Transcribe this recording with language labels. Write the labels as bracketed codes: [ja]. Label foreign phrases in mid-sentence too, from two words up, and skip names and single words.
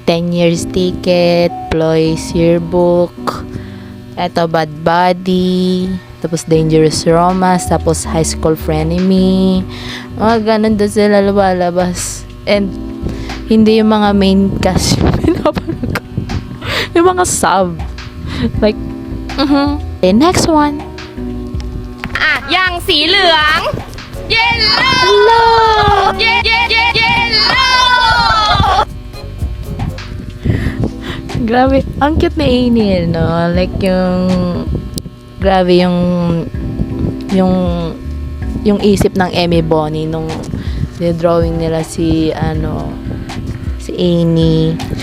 [tl] 10 Years Ticket, Ploy's Yearbook, eto Bad Buddy, tapos Dangerous Romance, tapos High School Frenemy, mga ganun doon sila lumalabas. And hindi yung mga main cast yung pinapanood ko. Yung mga sub. Like, [en] Okay, next one. [th] อย่างสีเหลือง yellow [en] Hello! yellow [tl] Grabe, ang cute na Amy, no? Like grabe yung isip ng Amy Bonnie nung drawing nila si Amy.